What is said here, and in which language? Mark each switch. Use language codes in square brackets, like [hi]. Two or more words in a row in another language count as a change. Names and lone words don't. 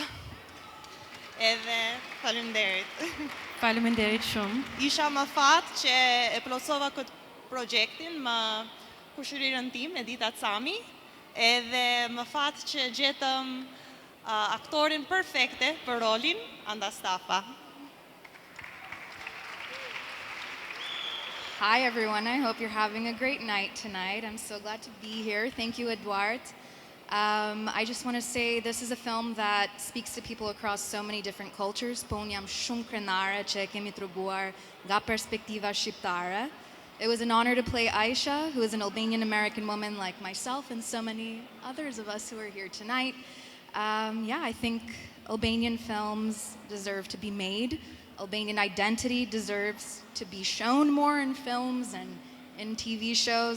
[sq] Edhe faleminderit. Faleminderit shumë. Isha më fat që e plotësova këtë projektin me kushërirën tim, Edita Cami, edhe më fat që gjetëm aktorin perfekte për rolin, Anda Stafa. [en] Hi everyone, I hope you're having a great night tonight. I'm so glad to be here. Thank you, Eduard. I just want to say this is a film that speaks to people across so many different cultures. [sq] Po unë jam shumë krenare që e kemi treguar nga perspektiva shqiptare. [en] It was an honor to play Aisha, who is an Albanian American woman like myself and so many others of us who are here tonight. I think Albanian films deserve to be made. Albanian identity deserves to be shown more in films and in TV shows.